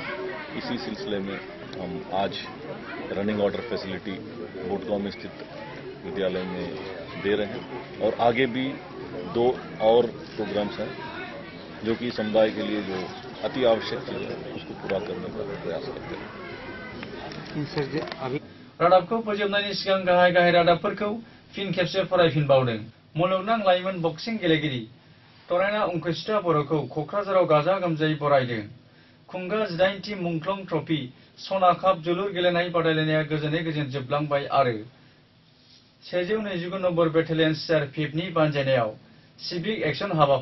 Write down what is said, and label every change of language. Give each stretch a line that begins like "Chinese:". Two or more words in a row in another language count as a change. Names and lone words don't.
Hindi: इसी सिलसिले में हम आज
English: running order facility
Hindi: बोटगांव में स्थित विद्यालय में दे रहे हैं और आगे भी 2 और प्रोग्राम्स हैं जो कि समुदाय के लिए जो अति आवश्यक चीज है उसको पूरा करने का प्रयास करते हैं।
Bodo: रादाबखौ फोजोबनायनि सिगां गाहाय गाहाय रादाबफोरखौ फिन खेबसे फरायफिनबावदों। मुलुगनां लाइमोन बक्सिं गेलेगिरि तरायना अंकुशिता बर'खौ क'क्राझाराव गाजा गोमजायै बरायदों। खुंगा 18थि मुंख्लं ट्रफी सना काप जोलुर गेलेनाय बादायलायनाया गोजोनै गोजोन जोबलांबाय आरो 129 नम्बर बेटालियन सीआरपीएफनि बानजायनायाव
English: civic action
Bodo: हाबाफारि।